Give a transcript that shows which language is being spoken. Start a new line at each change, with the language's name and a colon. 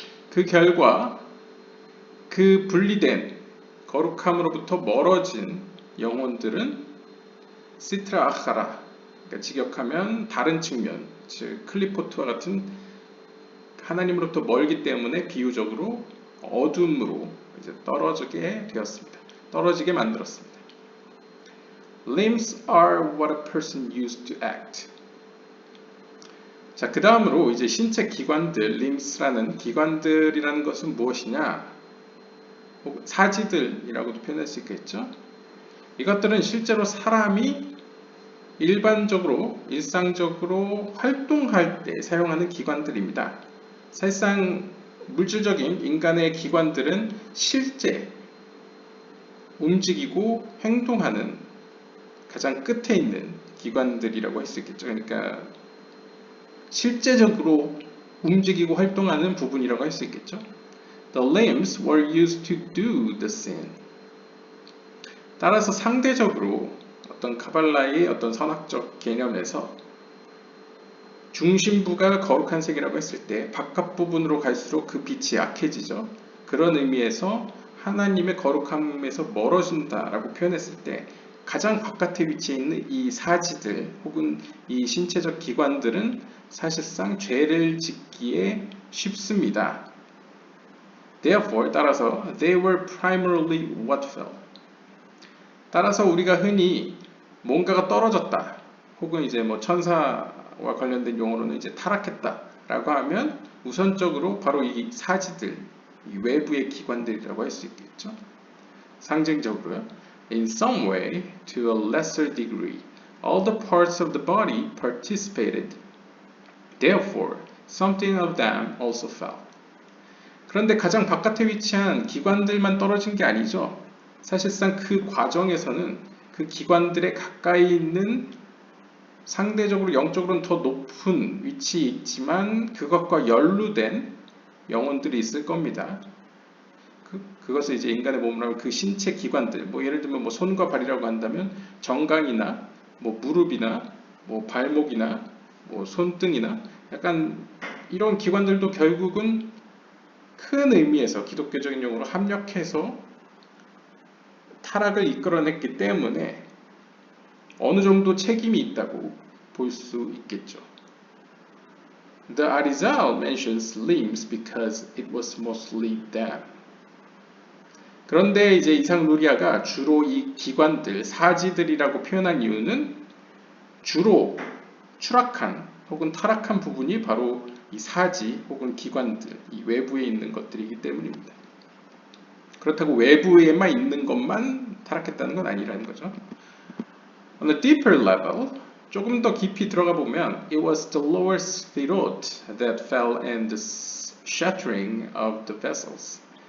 Korean: 그 결과 그 분리된 거룩함으로부터 멀어진 영혼들은 시트라 아카라, 그러니까 직역하면 다른 측면, 즉 클리포트와 같은 하나님으로부터 멀기 때문에 비유적으로 어둠으로 이제 떨어지게 되었습니다. 떨어지게 만들었습니다.
English: Limbs are what a person used to act.
Korean: 자, 그 다음으로 이제 신체 기관들, lims라는 기관들이라는 것은 무엇이냐? 사지들이라고도 표현할 수 있겠죠. 이것들은 실제로 사람이 일반적으로 일상적으로 활동할 때 사용하는 기관들입니다. 사실상 물질적인 인간의 기관들은 실제 움직이고 행동하는 가장 끝에 있는 기관들이라고 할 수 있겠죠. 그러니까 실제적으로 움직이고 활동하는 부분이라고 할 수 있겠죠.
English: The limbs were used to do the sin.
Korean: 따라서 상대적으로 어떤 카발라의 어떤 선학적 개념에서 중심부가 거룩한 색이라고 했을 때 바깥 부분으로 갈수록 그 빛이 약해지죠. 그런 의미에서 하나님의 거룩함에서 멀어진다라고 표현했을 때 가장 바깥에 위치해 있는 이 사지들 혹은 이 신체적 기관들은 사실상 죄를 짓기에 쉽습니다.
English: Therefore,
Korean: 따라서
English: they were primarily what fell.
Korean: 따라서 우리가 흔히 뭔가가 떨어졌다 혹은 이제 뭐 천사와 관련된 용어로는 이제 타락했다라고 하면 우선적으로 바로 이 사지들, 이 외부의 기관들이라고 할 수 있겠죠. 상징적으로요.
English: In some way, to a lesser degree, all the parts of the body participated. Therefore, something of them also fell.
Korean: 그런데 가장 바깥에 위치한 기관들만 떨어진 게 아니죠. 사실상 그 과정에서는 그 기관들에 가까이 있는 상대적으로 영적으로는 더 높은 위치에 있지만 그것과 연루된 영혼들이 있을 겁니다. 그것을 이제 인간의 몸으로 하면 그 신체 기관들, 뭐 예를 들면 뭐 손과 발이라고 한다면 정강이나 뭐 무릎이나 뭐 발목이나 뭐 손등이나 약간 이런 기관들도 결국은 큰 의미에서 기독교적인 용어로 합력해서 타락을 이끌어냈기 때문에 어느 정도 책임이 있다고 볼 수 있겠죠.
English: The Arizal mentions limbs because it was mostly them.
Korean: 그런데 이제 이상 누리아가 주로 이 기관들, 사지들이라고 표현한 이유는 주로 추락한 혹은 타락한 부분이 바로 이 사지 혹은 기관들, 이 외부에 있는 것들이기 때문입니다. 그렇다고 외부에만 있는 것만 타락했다는 건 아니라는 거죠.
English: On a deeper level,
Korean: 조금 더 깊이 들어가 보면
English: it was the lower sphirot that fell in the shattering of the vessels.